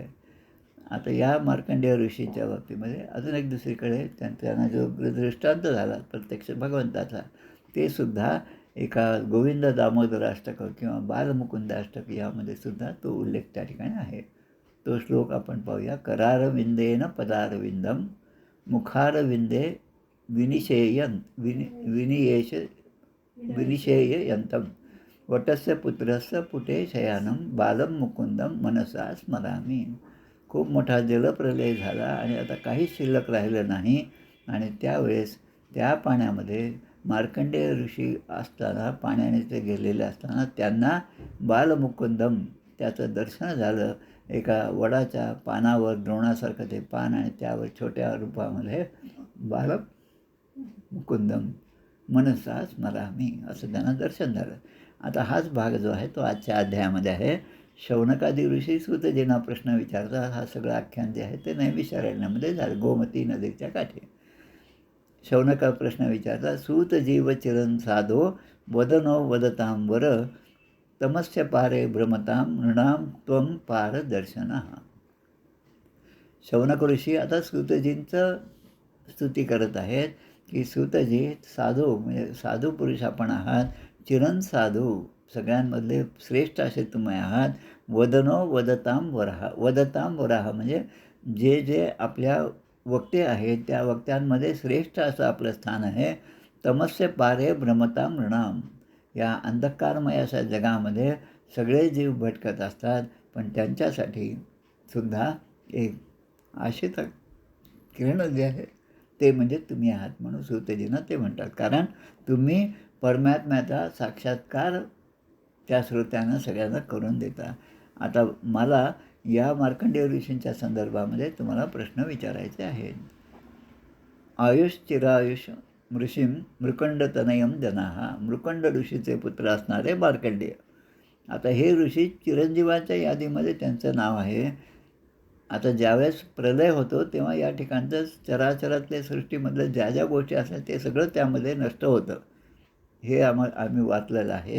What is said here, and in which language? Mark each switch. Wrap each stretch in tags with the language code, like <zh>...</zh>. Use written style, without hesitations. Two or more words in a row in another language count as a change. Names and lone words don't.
<mr>आता या मार्कंडेय ऋषीच्या बाबतीमध्ये अजून एक दुसरीकडे त्यांना जो दृष्टांत झाला प्रत्यक्ष भगवंताचा, ते सुद्धा एका गोविंद दामोदर अष्टक किंवा बालमुकुंद अष्टक यामध्ये सुद्धा तो उल्लेख त्या ठिकाणी आहे. तो श्लोक आपण पाहूया.</mr> <sa>करारविंदेन पदारविंदम मुखारविंदे विनिशेययंतम वटस्य पुत्रस्य पुटे शयानम बालम मुकुंदम मनसा स्मरामी.</sa> <mr>खूप मोठा जलप्रलय झाला आणि आता काहीच शिल्लक राहिलं नाही आणि त्यावेळेस त्या पाण्यामध्ये मार्कंडेय ऋषी असताना, पाण्याने ते गेलेले असताना त्यांना बालमुकुंदम त्याचं दर्शन झालं. एका वडाच्या पानावर द्रोणासारखं ते पान आणि त्यावर छोट्या रूपामध्ये</mr> <sa>बालमुकुंदम मनसा स्मरामी</sa> <mr>असं त्यांना दर्शन झालं. आता हाच भाग जो आहे तो आजच्या अध्यायामध्ये आहे. शौनकादी ऋषी सूतजींना प्रश्न विचारतात. हा सगळं आख्यान जे आहे ते नैमिषारण्यामध्ये झालं, गोमती नदीच्या काठी. शौनका प्रश्न विचारतात.</mr> <sa>सूत जीव चिरन साधो वदनो वदतां वर तमस्य पारे भ्रमतां नृणां त्वं पारदर्शनः.</sa> <mr>शौनक ऋषी आता सूतजींचं स्तुती करत आहेत की सूतजी साधू म्हणजे साधू पुरुष आपण आहात, चिरन साधू सगळ्यांमधले श्रेष्ठ असे तुम्ही आहात.</mr> <sa>वदनो वदतां वराह, वदतां वराह</sa> <mr>म्हणजे जे जे आपल्या वक्ते आहेत त्या वक्त्यांमध्ये श्रेष्ठ असं आपलं स्थान आहे.</mr> <sa>तमस्य पारे भ्रमतां नृणां,</sa> <mr>या अंधकारमय अशा जगामध्ये सगळे जीव भटकत असतात, पण त्यांच्यासाठी सुद्धा एक आशेचा किरण जे आहे ते म्हणजे तुम्ही आहात, म्हणून सूतजींना ते म्हणतात. कारण तुम्ही परमात्म्याचा साक्षात्कार त्या श्रोत्यांना सगळ्यांना करून देता. आता मला या मार्कंडेय ऋषींच्या संदर्भामध्ये तुम्हाला प्रश्न विचारायचे आहेत.</mr> <sa>आयुष्चिरायुष ऋषीं मृकंडतनयं जनाः,</sa> <mr>मृकंड ऋषीचे पुत्र असणारे मार्कंडेय. आता हे ऋषी चिरंजीवाच्या यादीमध्ये त्यांचं नाव आहे. आता ज्यावेळेस प्रलय होतो तेव्हा या ठिकाणचं चराचरातल्या सृष्टीमधलं ज्या ज्या गोष्टी असतात ते सगळं त्यामध्ये नष्ट होतं, हे आम्ही वाचलेलं आहे.</mr>